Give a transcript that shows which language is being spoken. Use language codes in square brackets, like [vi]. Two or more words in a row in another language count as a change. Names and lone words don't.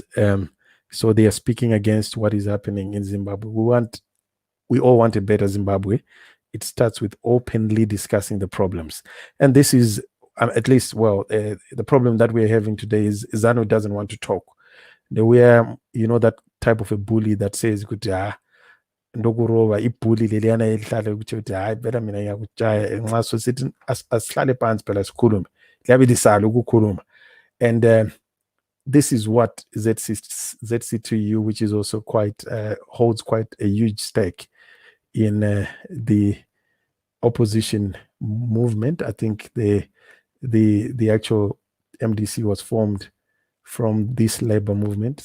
[en] So they are speaking against what is happening in Zimbabwe. We all want a better Zimbabwe. It starts with openly discussing the problems. And this is at least, the problem that we're having today is ZANU doesn't want to talk. We are, that type of a bully that says, [nd] ndokurova ibhuli leliyana elihlale ukuthi hayi phela mina ngiyakujaya nxa sosithi asihlale phansi phela sikhulume liyabe lisala ukukhuluma. [en] And this is what ZCTU, which is also holds quite a huge stake in the opposition movement. I think the actual MDC was formed from this labor movement.